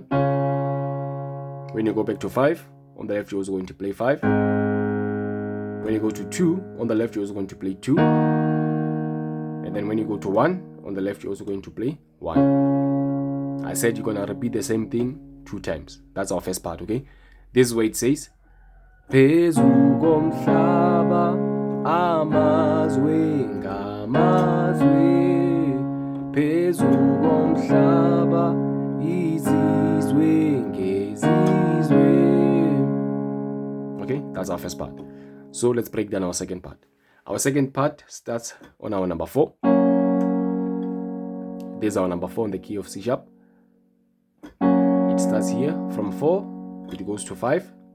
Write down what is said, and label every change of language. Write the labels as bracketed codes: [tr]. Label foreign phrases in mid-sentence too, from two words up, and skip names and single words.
[en] When you go back to 5, on the left you're also going to play 5. When you go to 2, on the left you're also going to play 2. And then when you go to 1, on the left you're also going to play 1. I said you're going to repeat the same thing 2 times. That's our first part, okay? This is where it says [nd] phezu komhlaba amazwe ngamazwe, phezu komhlaba izizwe ngezizwe. [en] Okay, that's our first part. So let's break down our second part. Our second part starts on our number 4. This is our number 4 on the key of C sharp. It starts here. From 4, it goes to 5.